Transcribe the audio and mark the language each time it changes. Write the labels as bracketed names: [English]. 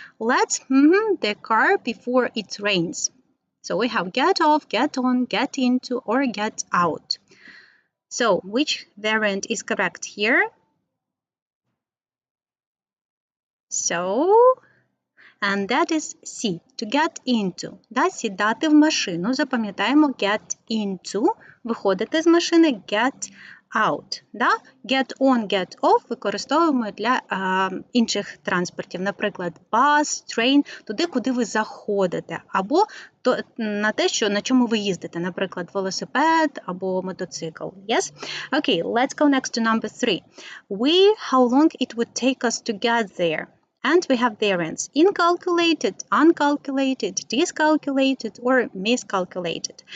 [English] Let's the car before it rains. So we have get off, get on, get into, or get out. So, which variant is correct here? So, and that is C, to get into. [Ukrainian] Да, сідати в машину, запам'ятаємо get into, виходити з машини, get out. Да? Get on, get off використовуємо для інших транспортів, наприклад, bus, train, туди, куди ви заходите, або на те, на чому ви їздите, наприклад, велосипед або мотоцикл. [English] Yes? Okay, let's go next to number 3. How long it would take us to get there? And we have variants: incalculated, uncalculated, discalculated, or miscalculated.